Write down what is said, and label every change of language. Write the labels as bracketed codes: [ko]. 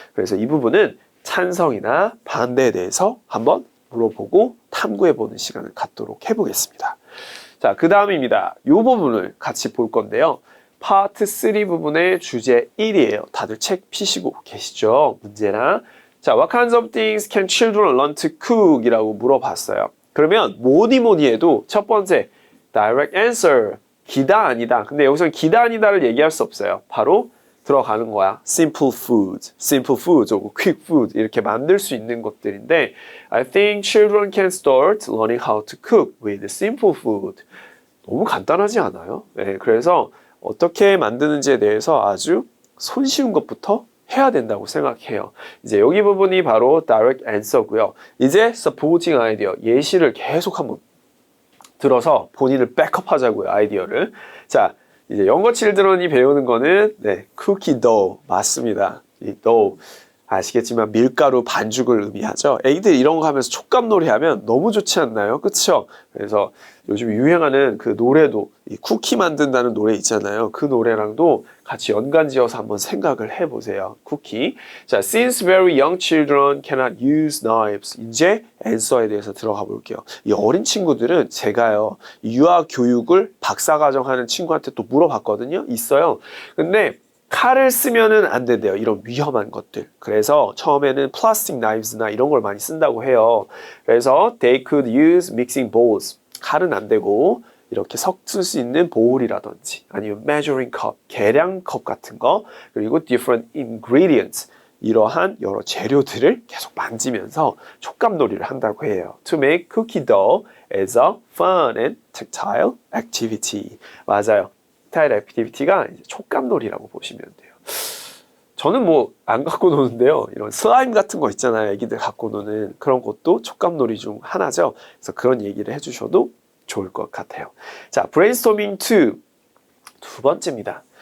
[ko] 그래서 이 부분은 찬성이나 반대에 대해서 한번 물어보고 탐구해보는 시간을 갖도록 해보겠습니다. 자, 그 다음입니다. 이 부분을 같이 볼 건데요. 파트 3 부분의 주제 1이에요. 다들 책 피시고 계시죠? 문제랑. [en] 자, What kinds of things can children learn to cook? [ko] 이라고 물어봤어요. 그러면 뭐니 해도 첫 번째, direct answer. 기다 아니다. 근데 여기서 기다 아니다를 얘기할 수 없어요. 바로 들어가는 거야. [en] simple food, quick food [ko] 이렇게 만들 수 있는 것들인데 [en] I think children can start learning how to cook with simple food. [ko] 너무 간단하지 않아요? 네, 그래서 어떻게 만드는지에 대해서 아주 손쉬운 것부터 해야 된다고 생각해요. 이제 여기 부분이 바로 direct answer고요. 이제 supporting idea, 예시를 계속 한번 들어서 본인을 백업하자고요, 아이디어를. 자, 이제 영어 칠드런이 배우는 거는 쿠키 도우 맞습니다. 이 도우 아시겠지만 밀가루 반죽을 의미하죠. 애기들 이런 거 하면서 촉감놀이 하면 너무 좋지 않나요? 그쵸? 그래서 요즘 유행하는 그 노래도 이 쿠키 만든다는 노래 있잖아요. 그 노래랑도 같이 연관지어서 한번 생각을 해보세요. 쿠키. [en] 자, since very young children cannot use knives. [ko] 이제 answer에 대해서 들어가 볼게요. 이 어린 친구들은 제가요, 유아 교육을 박사과정 하는 친구한테 또 물어봤거든요. 있어요. 근데 칼을 쓰면은 안 된대요. 이런 위험한 것들. 그래서 처음에는 플라스틱 나이브스나 이런 걸 많이 쓴다고 해요. 그래서 [en] they could use mixing bowls. [ko] 칼은 안 되고 이렇게 섞을 수 있는 보울이라든지 아니면 measuring cup, 계량컵 같은 거, 그리고 different ingredients. 이러한 여러 재료들을 계속 만지면서 촉감놀이를 한다고 해요. [en] To make cookie dough as a fun and tactile activity. [ko] 맞아요. tactile activity가 촉감놀이라고 보시면 돼요. 저는 뭐 안 갖고 노는데요. 이런 슬라임 같은 거 있잖아요. 애기들 갖고 노는 그런 것도 촉감놀이 중 하나죠. 그래서 그런 얘기를 해주셔도 좋을 것 같아요. 자, brainstorming 2. 두 번째입니다.